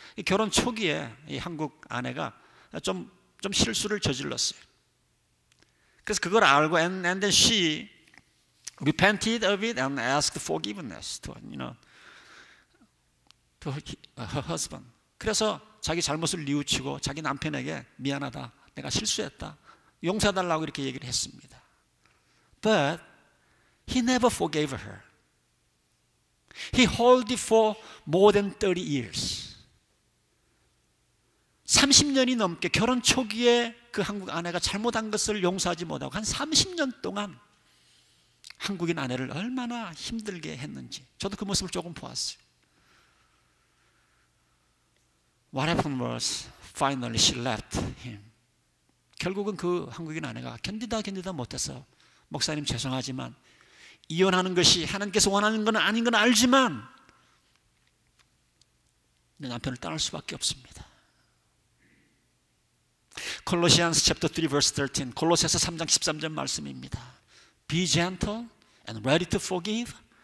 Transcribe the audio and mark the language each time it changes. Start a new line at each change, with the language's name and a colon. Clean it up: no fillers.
Korean: 이 결혼 초기에 이 한국 아내가 좀 실수를 저질렀어요. 그래서 그걸 알고
English: and then she repented of it and asked forgiveness to her husband.
Korean: 그래서 자기 잘못을 뉘우치고 자기 남편에게 미안하다, 내가 실수했다, 용서해달라고 이렇게 얘기를 했습니다.
English: But he never forgave her. He held it for more than 30 years.
Korean: 30년이 넘게 결혼 초기에 그 한국 아내가 잘못한 것을 용서하지 못하고 한 30년 동안 한국인 아내를 얼마나 힘들게 했는지 저도 그 모습을 조금 보았어요.
English: What happened was finally she left him.
Korean: 결국은 그 한국인 아내가 견디다 못해서 목사님 죄송하지만 이혼하는 것이 하나님께서 원하는 건 아닌 건 알지만 내 남편을 떠날 수밖에 없습니다.
English: Colossians chapter 3 verse 13
Korean: 골로새서 3장 13절 말씀입니다.
English: Be gentle and ready to forgive.